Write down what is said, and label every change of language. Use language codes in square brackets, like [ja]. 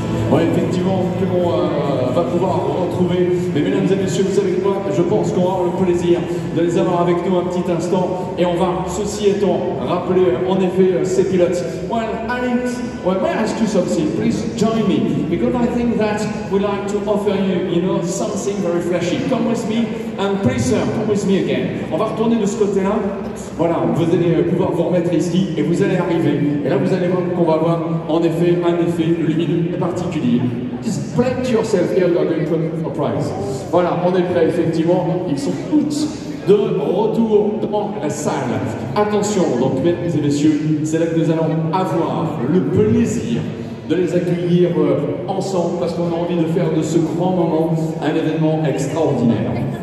[fr] Ouais, effectivement, que l'on va pouvoir retrouver. Mais mesdames et messieurs, vous savez quoi? Je pense qu'on va avoir le plaisir de les avoir avec nous un petit instant. Et on va, ceci étant, rappeler en effet ces pilotes. [en] Well, Alex, well, may I ask you something? Please join me, because I think that we'd like to offer you, something very flashy. Come with me, and please, sir, come with me again. [fr] On va retourner de ce côté-là. Voilà, vous allez pouvoir vous remettre ici et vous allez arriver. Et là, vous allez voir qu'on va avoir en effet un effet lumineux et particulier. [en] Just plant yourself here, you are going to a prize. [fr] Voilà, on est prêt, effectivement. Ils sont tous de retour dans la salle. Attention, donc, mesdames et messieurs, c'est là que nous allons avoir le plaisir de les accueillir ensemble parce qu'on a envie de faire de ce grand moment un événement extraordinaire.